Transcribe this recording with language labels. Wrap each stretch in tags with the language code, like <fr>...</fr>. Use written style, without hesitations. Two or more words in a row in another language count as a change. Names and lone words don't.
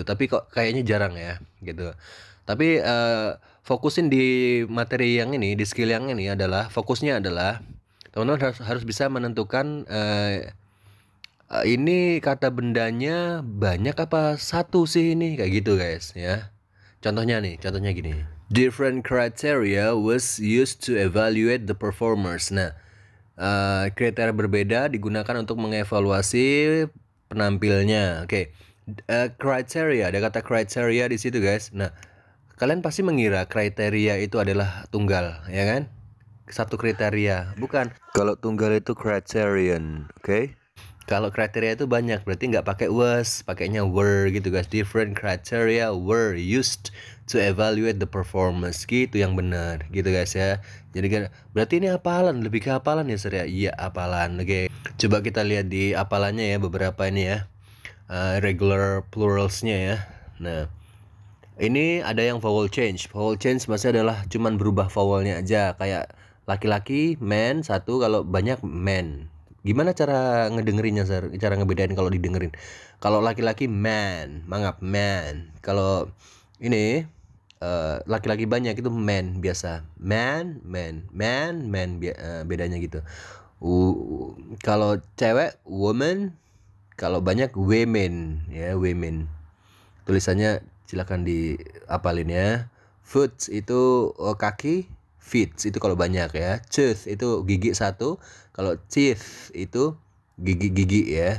<id>Tapi kok kayaknya jarang ya gitu. Tapi fokusin di materi yang ini, di skill yang ini adalah fokusnya adalah teman-teman harus bisa menentukan ini kata bendanya banyak apa satu sih ini kayak gitu guys ya. Contohnya nih, contohnya gini.</id> <en>Different criteria was used to evaluate the performers.</en> <id>Nah, kriteria berbeda digunakan untuk mengevaluasi penampilnya. Oke, criteria, ada kata criteria di situ guys. Nah, kalian pasti mengira kriteria itu adalah tunggal, ya kan? Satu kriteria, bukan. Kalau tunggal itu criterion, oke? Kalau kriteria itu banyak, berarti nggak pakai was, pakainya were gitu guys.</id> <en>Different criteria were used to evaluate the performance,</en> <id>gitu yang benar, gitu guys ya. Jadi kan berarti ini hafalan, lebih ke hafalan ya Sir ya. Iya hafalan. Oke, coba kita lihat di hafalannya ya, beberapa ini ya,</id> <en>regular pluralsnya</en> <id>ya. Nah, ini ada yang</id> <en>vowel change. Vowel change</en> <id>maksudnya adalah cuman berubah vowelnya aja. Kayak laki-laki man satu, kalau banyak man. Gimana cara ngedengerinnya, Sir? Cara ngebedain kalau didengerin. Kalau laki-laki man, mangap man. Kalau ini laki-laki banyak itu man biasa.</id> <en>Man, man, man, man,</en> <id>bedanya gitu. Kalau cewek woman, kalau banyak women ya, women. Tulisannya silakan diapalin ya. Foot itu kaki, feet itu kalau banyak ya. Tooth itu gigi satu, kalau teeth itu gigi-gigi ya.</id>